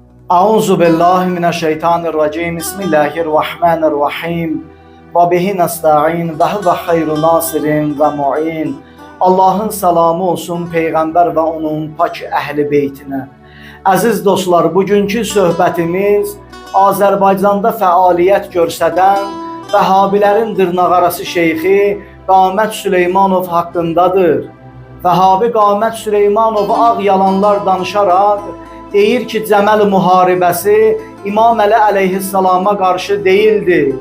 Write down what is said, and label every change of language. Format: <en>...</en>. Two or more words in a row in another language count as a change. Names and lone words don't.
<ar>أعوذ بالله من الشيطان الرجيم. بسم الله الرحمن الرحيم. وبه نستعين وهو خير ناصر ومعين.</ar> <az>Allah'ın salamı olsun Peyğəmbər və onun pak əhli beytinə. Əziz dostlar, bugünkü söhbətimiz Azərbaycanda fəaliyyət göstərən Vəhabilərin dırnaqarası şeyxi Qamət Süleymanov haqqındadır. Vəhabi Qamət Süleymanov ağ yalanlar danışaraq deyir ki, Cəməl müharibəsi İmam Əli əleyhissalama qarşı deyildi.</az>